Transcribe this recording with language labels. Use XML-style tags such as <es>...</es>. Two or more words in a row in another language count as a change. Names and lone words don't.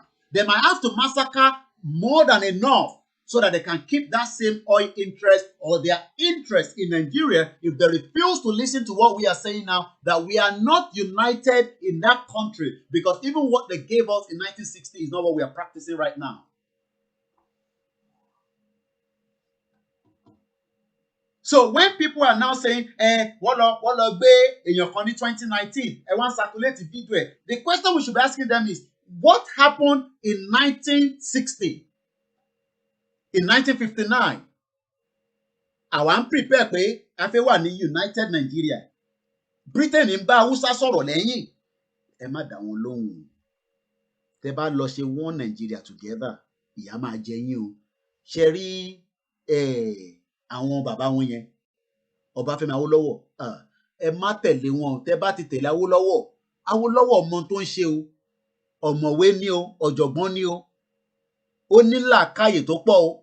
<en>They might have to massacre more than enough so that they can keep that same oil interest or their interest in Nigeria if they refuse to listen to what we are saying now, that we are not united in that country, because even what they gave us in 1960 is not what we are practicing right now. So when people are now saying,</en> <yo>wọ́n lọ gbé èèyàn kan ní 2019, ẹ wá ń</yo> <en>circulate video</en> <yo>ẹ̀,</yo> <en>the question we should be asking them is, what happened in 1960? In 1959?</en> <yo>Àwa ń prepare pé a fẹ́ wà ní United Nigeria. Britain ń bá Hausa sọ̀rọ̀ lẹ́yìn. Ẹ má dá wọn lóhùn. Tẹ́ bá lọ ṣe</yo> <en>one Nigeria together,</en> <yo>ìyà máa jẹ yín o. Ṣé rí àwọn bàbá wọn yẹn, Ọbáfẹ́mi Awólọ́wọ̀, ẹ má tẹ̀lé wọn. Tẹ́ bá ti tẹ̀lé Awólọ́wọ̀, Awólọ́wọ̀ mọ tó ń ṣe o. Ọ̀mọ̀wé ni o, ọ̀jọ̀gbọ́n ni o. Ó ní làákàyè tó pọ̀ o.</yo>